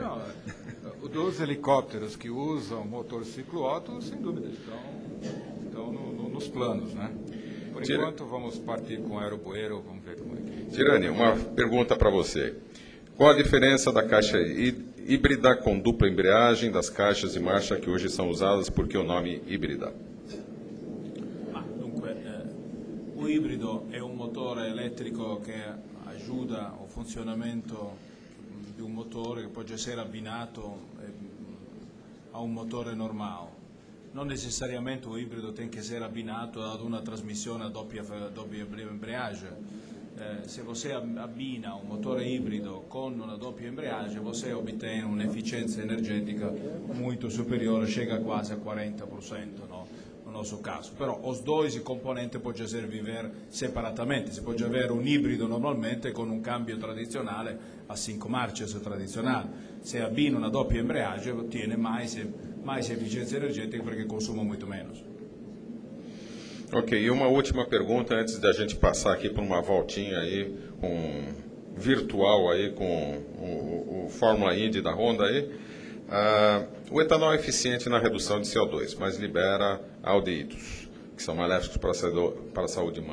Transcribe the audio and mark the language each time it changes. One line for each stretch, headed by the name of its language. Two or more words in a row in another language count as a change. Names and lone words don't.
Portuguese: Dos helicópteros que usam motor ciclo Otto, sem dúvida, estão nos planos, né? Por enquanto, vamos partir com aerobueiro, vamos ver como é que... Tirani, uma pergunta para você. Qual a diferença da caixa híbrida com dupla embreagem das caixas de marcha que hoje são usadas? Por que o nome híbrida?
Italian: Dunque, o ibrido è un motore elettrico che aiuta al funzionamento di un motore che può essere abbinato a un motore normale. Non necessariamente o ibrido
Portuguese: tem que ser
Italian: abbinato ad una trasmissione a doppia embreagem. Se você abbina un motore ibrido con una doppia embreagem,
Portuguese: você obtém
Italian: un'efficienza energetica muito superiore,
Portuguese: chega quase a 40%,
Italian: no?
Portuguese: No nosso caso. Però os dois
Italian: componenti possono
Portuguese: viver separatamente.
Italian: Si può avere un ibrido normalmente con un cambio tradizionale a 5 marce tradizionale. Se abbina una doppia embreagem, ottiene mais efficienza energetica perché consuma
Portuguese: muito menos. Ok, e uma última pergunta antes da gente passar aqui por uma voltinha aí virtual aí com o Fórmula Indy da Honda aí. O etanol é eficiente na redução de CO2, mas libera aldeídos, que são maléficos para a saúde humana.